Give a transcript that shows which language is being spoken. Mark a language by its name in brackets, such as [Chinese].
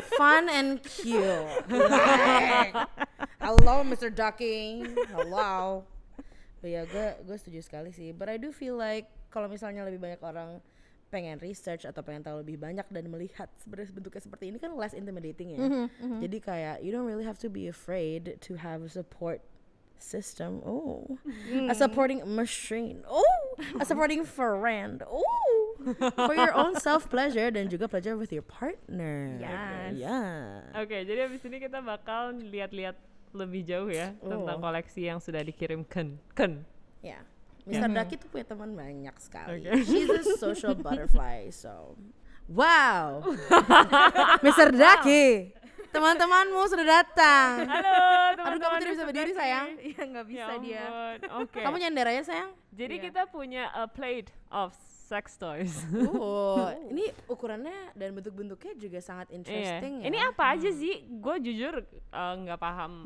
[English] Fun and cute. Hello, Mr. Ducky. Hello. But [Indonesian] ya gue setuju sekali sih. [English] But I do feel like [Indonesian] kalau misalnya lebih banyak orang pengen research atau pengen tahu lebih banyak dan melihat sebenarnya bentuknya seperti ini kan [English] less intimidating [Indonesian] ya. Jadi kayak [English] you don't really have to be afraid to have a support system. A supporting machine. A supporting friend. For your own self pleasure [Indonesian] dan juga [English] pleasure with your partner. Yes. [Indonesian] Oke, jadi abis ini kita bakal lihat-lihat lebih jauh ya tentang koleksi yang sudah dikirimkan. Ya. Mr. Ducky tuh punya teman banyak sekali. [English] She's a social butterfly, so wow. [Indonesian] Mr. Ducky, teman-temanmu sudah datang. Halo teman-teman. Aduh, kamu tidak bisa berdiri sayang. Iya nggak bisa dia. Oke. Kamu nyender aja sayang. Jadi kita punya [English] a plate of sex toys. [Indonesian] Ini ukurannya dan bentuk-bentuknya juga sangat interesting ya. Ini apa aja sih? Gue jujur nggak paham.